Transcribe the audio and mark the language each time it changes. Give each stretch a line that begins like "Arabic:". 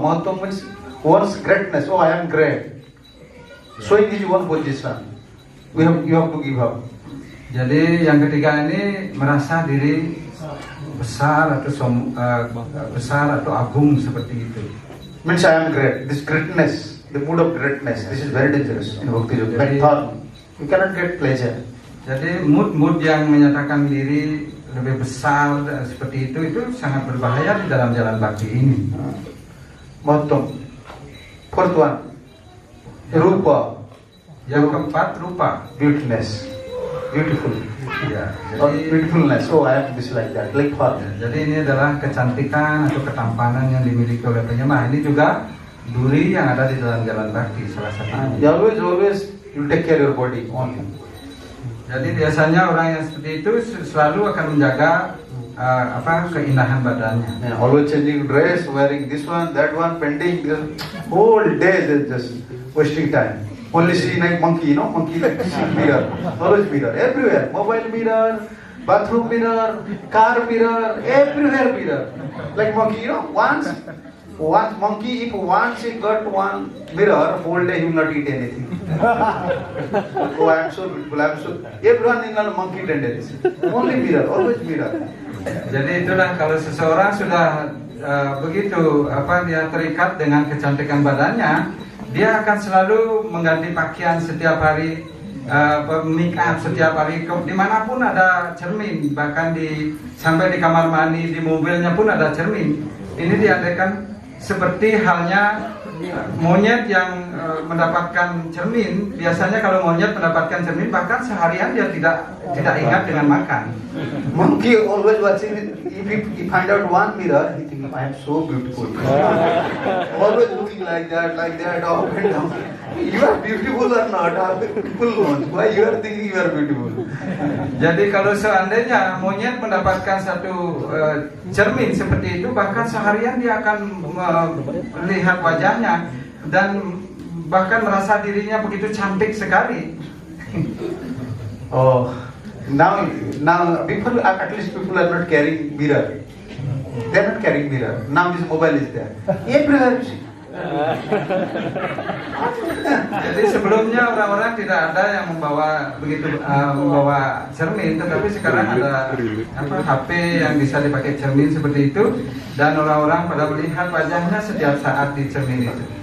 English: Mahatvam means one's greatness. Oh, I am great. Showing his one position. You have to give up.
Indonesian: Jadi yang ketiga ini merasa diri besar atau agung seperti itu.
English: Means I am great. This greatness, the mood of greatness, this is very dangerous in Bhakti Yoga. Like thorn. You cannot get pleasure.
Indonesian: Jadi mood yang menyatakan diri lebih besar seperti itu sangat berbahaya di dalam jalan bhakti ini.
English: Mahatvam. Fourth one, Rupa.
Indonesian: Yang keempat, rupa.
English: Beautiness. Beautiful.
Indonesian: Ya,
English: Or
Indonesian: jadi
English: beautifulness. Oh, I have this like that. Like thorn.
Indonesian: jadi ini adalah kecantikan atau ketampanan yang dimiliki oleh penyembah. Ini juga duri yang ada di dalam jalan bhakti salah satunya.
English: You always you take care your body only.
Indonesian: Jadi biasanya orang yang seperti itu selalu akan menjaga keindahan badannya.
English: Yeah, always changing dress, wearing this one, that one, pending. Whole day they just wasting time. Only see like monkey, monkey like mirror, always mirror, everywhere. Mobile mirror, bathroom mirror, car mirror, everywhere mirror. Like monkey, once monkey, if once he got one mirror, whole day he will not eat anything. Oh, I am so beautiful, everyone in a monkey tendency. Only mirror, always mirror.
Indonesian: Jadi itulah kalau seseorang sudah begitu dia terikat dengan kecantikan badannya, dia akan selalu mengganti pakaian setiap hari, make up setiap hari, dimanapun ada cermin, bahkan sampai di kamar mandi, di mobilnya pun ada cermin. Ini diandaikan seperti halnya monyet yang mendapatkan cermin. Biasanya kalau monyet mendapatkan cermin, bahkan seharian dia tidak ingat dengan makan.
English: Monkey always watching it. If he find out one mirror, he think I am so beautiful. Always looking like that, up and down. You are beautiful or not? People know. Why you are thinking you are beautiful?
Indonesian: Jadi kalau seandainya monyet mendapatkan satu cermin seperti itu, bahkan seharian dia akan melihat wajahnya dan bahkan merasa dirinya begitu cantik sekali.
English: Oh, now people at least people are not carrying mirror. They are not carrying mirror. Now this mobile is there. Everywhere you see.
Indonesian: Jadi sebelumnya orang-orang tidak ada yang membawa membawa cermin, tetapi sekarang ada HP yang bisa dipakai cermin seperti itu, dan orang-orang pada melihat wajahnya setiap saat di cermin itu.